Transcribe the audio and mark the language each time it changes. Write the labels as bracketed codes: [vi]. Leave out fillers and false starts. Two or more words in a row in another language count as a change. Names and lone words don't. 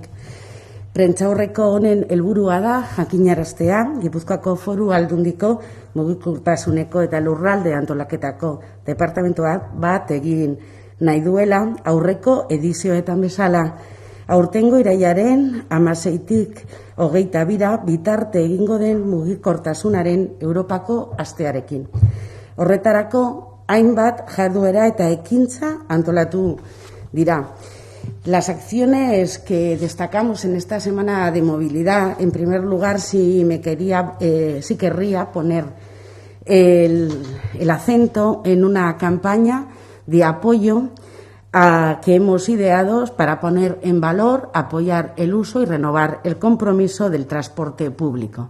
[eu] Prentsaurreko honen helburua da jakinaraztea Gipuzkoako Foru Aldundiko mugikortasuneko eta lurralde antolaketako departamentuak bat egin nahi duela aurreko edizioetan bezala. Aurtengo irailaren 16tik 22 bitarte egingo den mugikortasunaren Europako astearekin. Horretarako, hainbat jarduera eta ekintza antolatu dira. [es] Las acciones que destacamos en esta semana de movilidad, en primer lugar, sí querría poner el acento en una campaña de apoyo que hemos ideado para poner en valor, apoyar el uso y renovar el compromiso del transporte público.